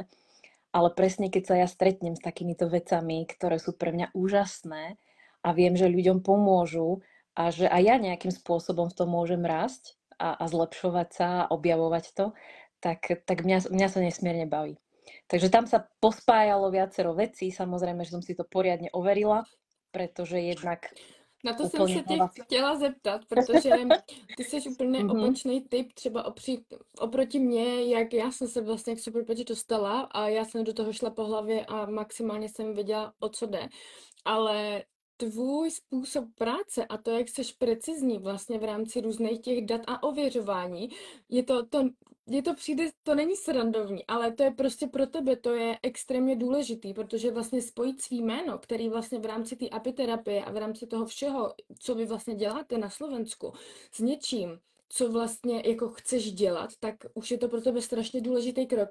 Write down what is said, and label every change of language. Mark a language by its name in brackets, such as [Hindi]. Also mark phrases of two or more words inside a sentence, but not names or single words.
[Slovak] Ale presne keď sa ja stretnem s takýmito vecami, ktoré sú pre mňa úžasné a viem, že ľuďom pomôžu a že aj ja nejakým spôsobom v tom môžem rásť a zlepšovať sa a objavovať to, tak mňa sa nesmierne baví. Takže tam sa pospájalo viacero vecí, samozrejme, že som si to poriadne overila, pretože jednak [Czech] na to jsem se tě chtěla zeptat, protože ty jsi úplně opačný typ, třeba oproti mně, jak já jsem se vlastně k Superpatchi dostala a já jsem do toho šla po hlavě a maximálně jsem věděla, o co jde. Ale tvůj způsob práce a to, jak seš precizní vlastně v rámci různých těch dat a ověřování, to není srandovní, ale to je prostě pro tebe, to je extrémně důležitý, protože vlastně spojit svý jméno, který vlastně v rámci té apiterapie a v rámci toho všeho, co vy vlastně děláte na Slovensku, s něčím, co vlastně jako chceš dělat, tak už je to pro tebe strašně důležitý krok.